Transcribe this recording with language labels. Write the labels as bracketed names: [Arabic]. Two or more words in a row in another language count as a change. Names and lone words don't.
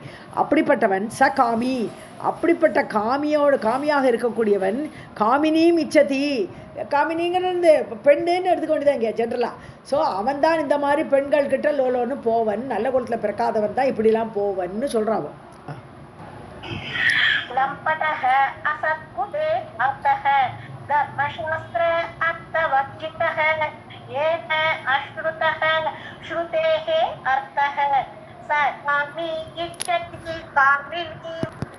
[Tamil] அப்படிப்பட்டவன் [Sanskrit] स कामी, [Tamil] அப்படிப்பட்ட காமியாக இருக்கக்கூடியவன், காமினியும் இச்சதி, காமினிங்கிறது பெண்ணுன்னு எடுத்துக்க வேண்டியதான் இங்கே ஜென்ரலாக. ஸோ அவன் தான் இந்த மாதிரி பெண்கள் கிட்ட லோலோன்னு போவன், நல்ல குலத்தில் பிறக்காதவன் தான் இப்படிலாம் போவன்னு சொல்கிறான். [Sanskrit] लम्पटः असत्कुले जातः धर्मशास्त्र अर्थवर्जितः येन अश्रुतः श्रुतेः अर्थः स कामी इच्छति कामिनीम्.